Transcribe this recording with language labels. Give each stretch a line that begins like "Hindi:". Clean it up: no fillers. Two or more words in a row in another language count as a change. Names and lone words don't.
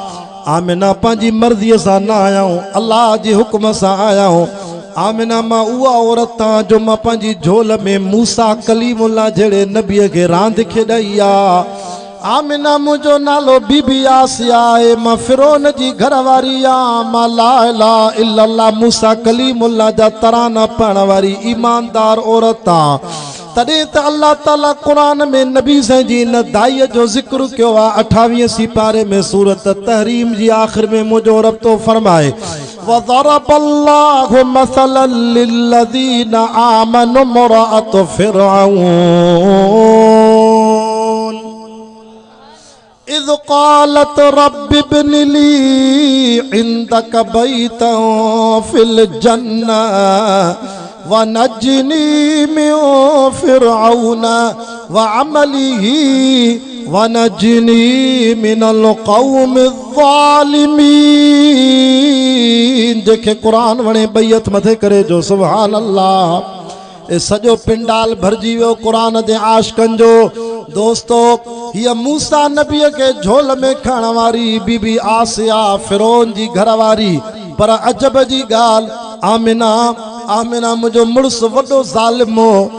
Sindhi: आमिना पंहिंजी मर्ज़ीअ सां न आयाऊं अल्लाह जे हुक्म सां आयाऊं। आमिना मां उहा औरत जो मां पंहिंजी झोल में मूसा कलीमुल्लाह जहिड़े नबीअ खे रांदि खेॾाई आहे। आमिना मुझो नालो बीबी आसिया है, मां फिरौन जी घरवारी आ, मां
Arabic: لا إله إلا الله
Sindhi: मूसा कलीमुल्लाह जा तराना पढ़ण वारी ईमानदार औरत आ। तॾहिं त अल्लाह ताला कुरान में नबी साईं जी इन दाईअ जो ज़िक्र कयो आहे 28 सिपारे में सूरत तहरीम जी आख़िर में मुझो रब तो फरमाए
Arabic: وضرب الله مثلا للذين آمنوا امرأت فرعون إذ قالت رب ابن لي عندك بيتا في الجنة ونجني من فرعون وعمله ونجني من القوم الظالمين.
Sindhi: जेके कुरान वणे बैत मथे करे जो
Arabic: سبحان الله.
Sindhi: ए सॼो पिंडाल भरजी वियो कुरान जे आशिक़नि जो। दोस्तो हीअ मूसा नबीअ खे झोल में खणण वारी बीबी आसिया फिरौन जी घरवारी, पर अजब जी ॻाल्हि आमिना मुझो मुड़ुस वॾो ज़ालिम हो।